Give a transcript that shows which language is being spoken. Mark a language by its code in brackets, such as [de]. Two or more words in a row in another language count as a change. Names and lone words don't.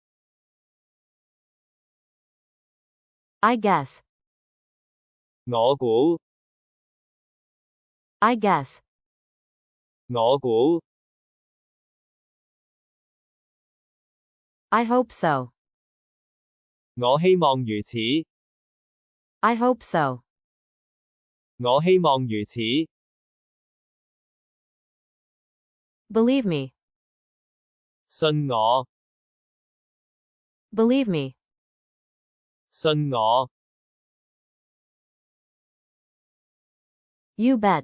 [en] I guess. [yue] 我估， [en] I guess. [yue] 我估。 [en] I hope so. [yue] 我希望如此， [en] I hope so. [yue] 我希望如此。 [en] Believe me. [yue] 信我， [en] Believe me. [yue] 信我。 [en] You bet.